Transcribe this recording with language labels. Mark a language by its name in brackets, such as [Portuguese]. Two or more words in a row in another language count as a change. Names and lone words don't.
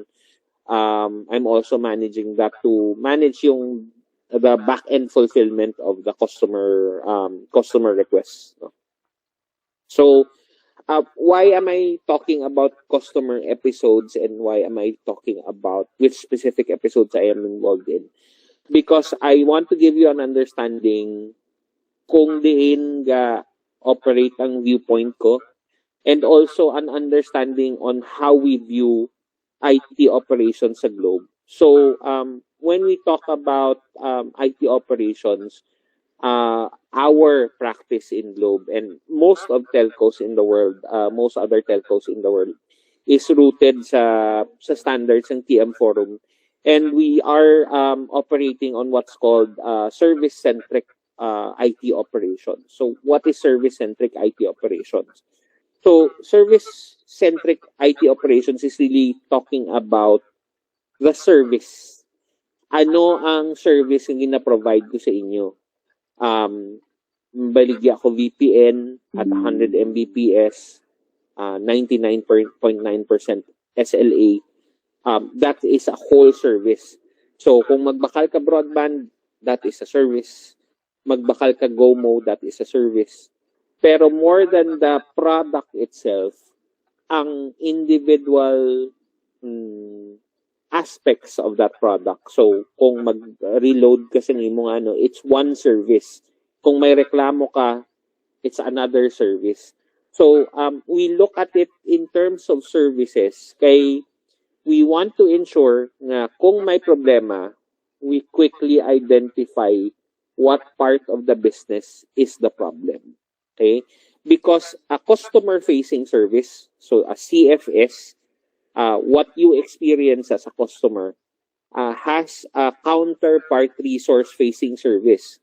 [English] I'm also managing that to manage the back end fulfillment of the customer requests. No? So why am I talking about customer episodes, and why am I talking about which specific episodes I am involved in? Because I want to give you an understanding [Hiligaynon] kung diin ga operate ang viewpoint ko, [English] and also an understanding on how we view IT operations sa Globe. So when we talk about IT operations, our practice in Globe and most of telcos in the world, most other telcos in the world, is rooted sa standards ng TM Forum, and we are operating on what's called service-centric IT operations. So what is service-centric IT operations? So service-centric IT operations is really talking about the service. [Hiligaynon] Ano ang service na gina-provide ko sa inyo? Baligya ko VPN at 100 Mbps, 99.9% SLA. [English] That is a whole service. So [Hiligaynon] kung magbakal ka broadband, [English] that is a service. [Hiligaynon] Magbakal ka GoMo, [English] that is a service. Pero more than the product itself, ang individual aspects of that product. So, [Hiligaynon] kung mag-reload ka sa nimo [English] it's one service. [Hiligaynon] Kung may reklamo ka, [English] it's another service. So, we look at it in terms of services, kay we want to ensure [Hiligaynon] na kung may problema, [English] we quickly identify what part of the business is the problem. Okay? Because a customer-facing service, so a CFS, what you experience as a customer has a counterpart resource facing service.